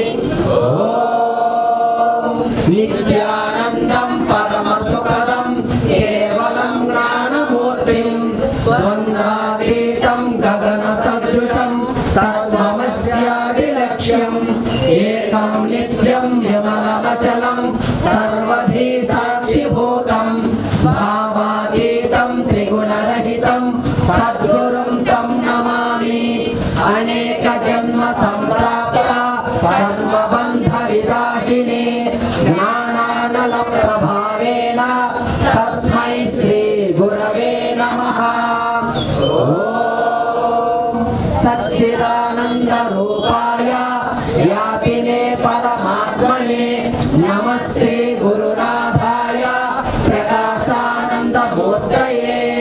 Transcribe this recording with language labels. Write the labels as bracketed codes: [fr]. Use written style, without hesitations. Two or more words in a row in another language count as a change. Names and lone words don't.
[sa] ఓం నిత్యానందం పరమ సుఖదం కేవలం జ్ఞానమూర్తిం ద్వంద్వాతీతం గగన సదృశం తత్వమస్యాది లక్ష్యం ఏకం నిత్యం విమలమచలం సర్వధీ సాక్షిభూతం భావాతీతం త్రిగుణరహితం సద్గురుం తం నమామి అనేక జన్మ సంప్రాప్త కర్మబంధ విదాహినే ज्ञानानलप्रभावेण तस्मै श्रीगुरवे नमः। सच्चिदानन्दरूपाय व्यापिने परमात्मने नमः श्रीगुरुनाथाय प्रकाशानन्दमूर्तये।